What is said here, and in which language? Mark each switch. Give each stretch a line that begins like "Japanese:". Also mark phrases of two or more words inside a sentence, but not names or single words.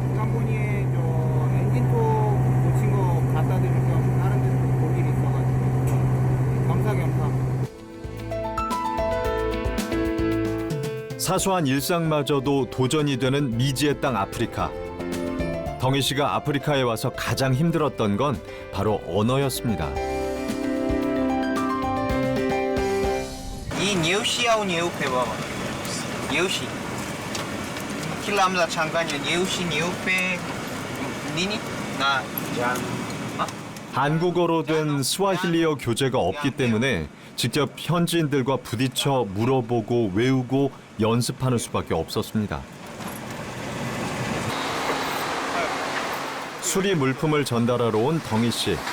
Korean: 기간본이에 저 엔진톱 고친 거 갖다 드릴 겸 다른 데서 볼 일이 있어가지고 겸사겸사. 사소한 일상마저도 도전이 되는 미지의 땅 아프리카. 덩이 씨가 아프리카에 와서 가장 힘들었던 건 바로 언어였습니다.
Swahili: 이 nyeusi au nyeupe baba? Nyeusi. Kila mtu achanganya nyeusi nyeupe nini na
Korean: 한국어로 된 스와힐리어 교재가 없기 때문에 직접 현지인들과 부딪혀 물어보고 외우고 연습하는 수밖에 없었습니다. 수리 물품을 전달하러 온 덩이 씨.